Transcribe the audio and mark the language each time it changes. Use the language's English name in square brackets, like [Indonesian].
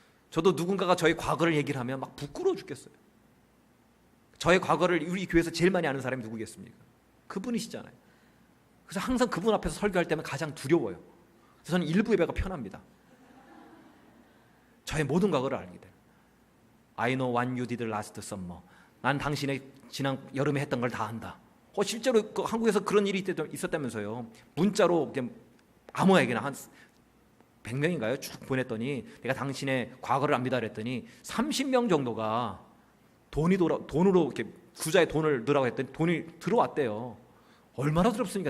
[Korean] 저도 누군가가 저의 과거를 얘기를 하면 막 부끄러워 죽겠어요. 저의 과거를 우리 교회에서 제일 많이 아는 사람이 누구겠습니까? 그분이시잖아요. 그래서 항상 그분 앞에서 설교할 때면 가장 두려워요. 그래서 저는 일부 예배가 편합니다. 저의 모든 과거를 알게 돼요. [English] I know what you did last summer. [Korean] 난 당신의 지난 여름에 했던 걸 다 안다. 실제로 그 한국에서 그런 일이 있었다면서요. 문자로 아무에게나 한 100명인가요? 쭉 보냈더니 내가 당신의 과거를 압니다 그랬더니 30명 정도가 돈으로 이렇게 구자에 돈을 넣으라고 했더니 돈이 들어왔대요. 얼마나 두렵습니까?